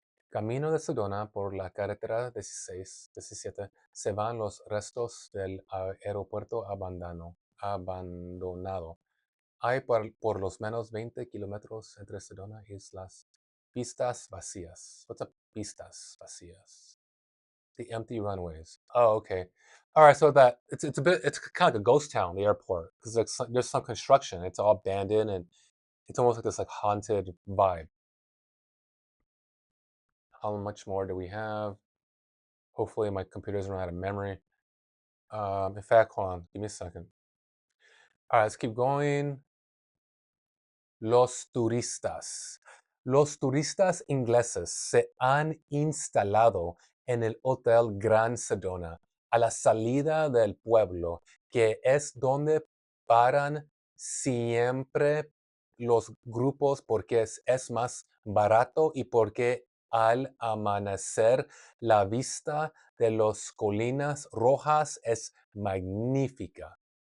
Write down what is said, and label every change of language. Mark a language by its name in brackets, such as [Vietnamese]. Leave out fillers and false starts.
[Spanish] Camino de Sedona por la carretera 17 se van los restos del aeropuerto abandonado. Hay por los menos 20 kilómetros entre Sedona y las pistas vacías. [English] What's up, [Spanish] pistas vacías? [English] The empty runways. Oh, okay. All right, so that it's kind of like a ghost town, the airport, because there's some construction. It's all abandoned and it's almost like this like haunted vibe. How much more do we have? Hopefully my computer doesn't run out of memory. In fact, hold on, give me a second. All right, let's keep going. [Spanish] Los turistas. Los turistas ingleses se han instalado en el Hotel Gran Sedona a la salida del pueblo, que es donde paran siempre los grupos porque es más barato y porque al amanecer la vista de las colinas rojas es magnífica.